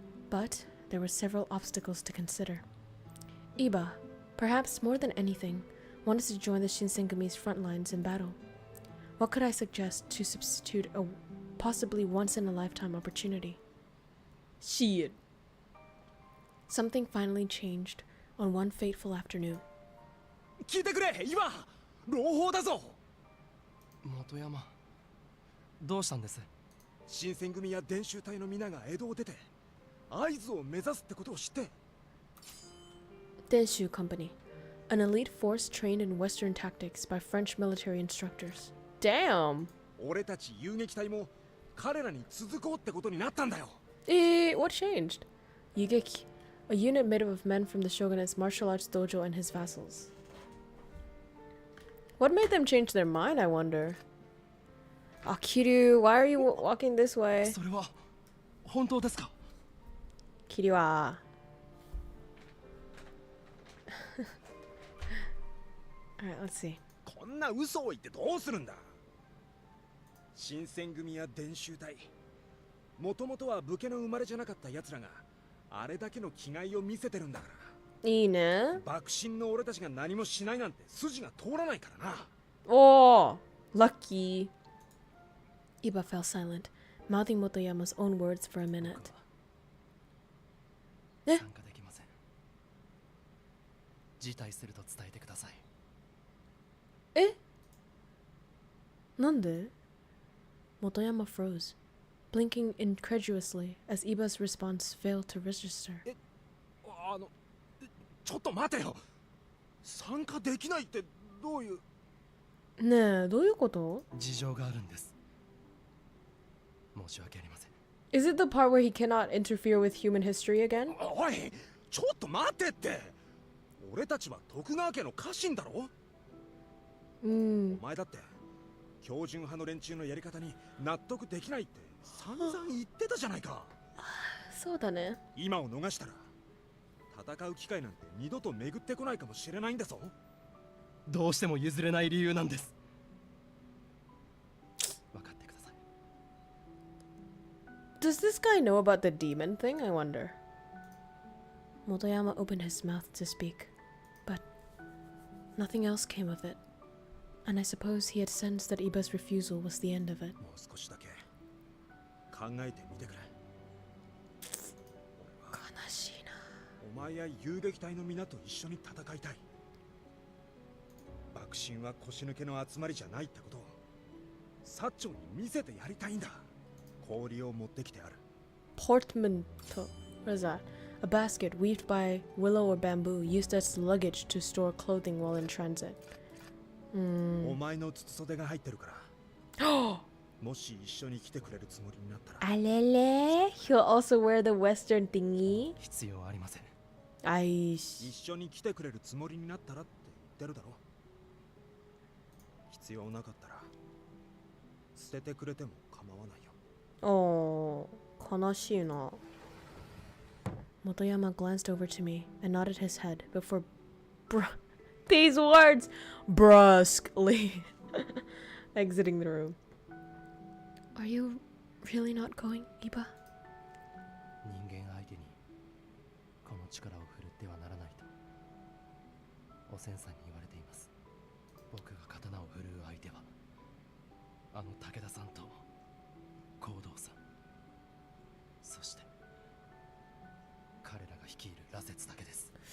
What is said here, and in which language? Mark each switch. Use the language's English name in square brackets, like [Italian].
[English] But there were several obstacles to consider. Iba, perhaps more than anything, wanted to join the Shinsengami's front lines in battle. What could I suggest to substitute a possibly once-in-a-lifetime opportunity? Shit. Something finally changed on one fateful afternoon. [Japanese] 聞いてくれ今朗報だぞ。元山どうしたんです？新選組や伝習隊の皆が江戸を出て会津を目指すってことを知って。 [English] Denshu Company, an elite force trained in Western tactics by French military instructors. Damn. [Japanese] 俺たち遊撃隊も彼らに続こうってことになったんだよ。 [English] What changed? Yugeki, a unit made up of men from the shogunate's martial arts dojo and his vassals. What made them change their mind, I wonder? Ah, Kiryu, why are you walking this way? [Japanese] それは本当ですか？ [English] Kiryu, ah. Alright, let's see. [Japanese] こんな嘘を言ってどうするんだ。新選組や伝習隊、もともとは武家の生まれじゃなかった奴らがあれだけの気概を見せてるんだから。いいね。幕臣の俺たちが何もしないなんて筋が通らないからな。 [English] Oh, lucky. Iba fell silent, mouthing Motoyama's own words for a minute. [Japanese] 参加できません。辞退すると伝えてください。え？なんで？ [English] Motoyama froze, blinking incredulously as Iba's response failed to register. [Japanese] ちょっと待てよ。参加できないってどういう。ねえ、どういうこと？事情があるんです。申し訳ありません。 [English] Is it the part where he cannot interfere with human history again? [Japanese] おい、ちょっと待ってって。俺たちは徳川家の家臣だろ。お前だって標準派の連中のやり方に納得できないって散々言ってたじゃないか。そうだね。今を逃したら戦う機会なんて二度と巡ってこないかもしれないんだぞ。どうしても譲れない理由なんです。分かってください。 [English] Does this guy know about the demon thing? I wonder. Motoyama opened his mouth to speak, but nothing else came of it. And I suppose he had sensed that Iba's refusal was the end of it. [Japanese] もう少しだけ考えてみてくれ。悲しいな。お前や遊撃隊の皆と一緒に戦いたい。幕臣は腰抜けの集まりじゃないってことを薩長に見せてやりたいんだ。氷を持ってきてある。 [English] Portmanteau. What is that? A basket weaved by willow or bamboo used as luggage to store clothing while in transit. [Japanese] お前の筒袖が入ってるから。もし一緒に来てくれるつもりになったら。 Alele? [English] He'll also wear the western thingy? [Japanese] 必要ありません。 Aish. 一緒に来てくれるつもりになったらって言ってるだろ。必要なかったら捨ててくれても構わないよ。 Oh, 悲しいな。 [English] Motoyama glanced over to me and nodded his head before These words brusquely exiting the room. Are you really not going, Iba? [Japanese] 人間相手にこの力を振るってはならないとおせんさんに言われています。僕が刀を振るう相手はあの武田さんと行動さん、そして彼らが率いる羅刹だけです。